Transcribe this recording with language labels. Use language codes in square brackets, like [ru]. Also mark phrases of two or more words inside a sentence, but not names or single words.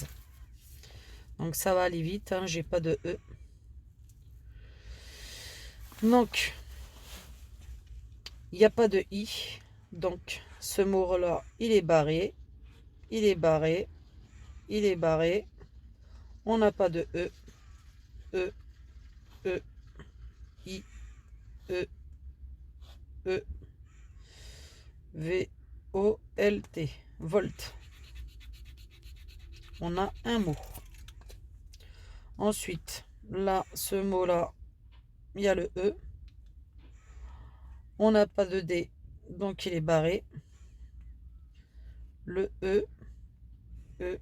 [fr] Donc ça va aller vite, hein, j'ai pas de E. Donc, il n'y a pas de I. Donc, ce mot-là, il est barré. Il est barré. Il est barré. On n'a pas de E. E. E. I. E. E. V. O. L. T. Volt. On a un mot. Ensuite, là, ce mot-là, il y a le E. On n'a pas de D, donc il est barré. Le E. E.